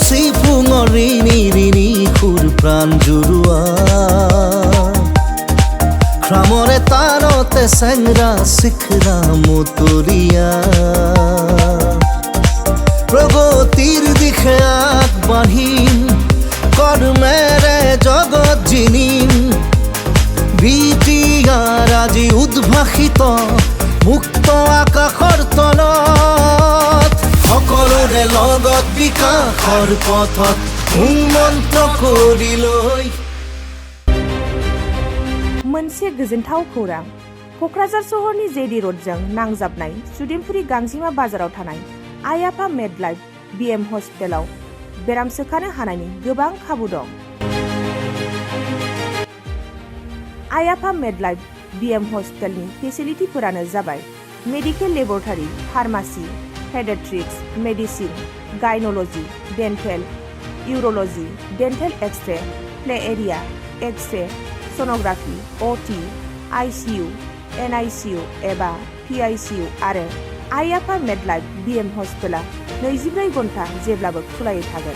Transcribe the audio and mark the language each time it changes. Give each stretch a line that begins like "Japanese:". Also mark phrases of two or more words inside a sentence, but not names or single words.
Assamese: ক্ৰমৰে তাৰতে চেংৰা শিখৰা মতৰীয়া প্ৰগতিৰ দিশে আগবাঢ়িম, কৰ্মেৰে জগত জিনিম। বিটিআৰ আজি উদ্ভাসিত মুক্ত আকাশৰ তলত, সকলোৰে লগত বিকাশৰ পথত মন্ত্ৰ কৰি লৈ।
Bodo: मोनसे गोजोनथाव खौरां, क'क्राझार सहरनि जेडि र'डजों नांजाबनाय सुदेमपुरि गांजिमा बाजाराव थानाय आइ आफा मेडलाइफ बिएम हस्पिटालाव बेराम सोखानो हानायनि गोबां खाबु दं। आइ आफा मेडलाइफ बिएम हस्पिटालनि फेसिलिटिफोरानो जाबाय
English: medical laboratory, pharmacy, pediatrics, medicine, gynaecology, dental, urology, dental X-ray, play area, X-ray, sonography, OT, ICU, NICU
Bodo: एबा पिआइसिइउ आरो आइ आफा मेडलाइफ बिएम हस्पिटाला 24 घन्टा जेब्लाबो खुलायै थागोन।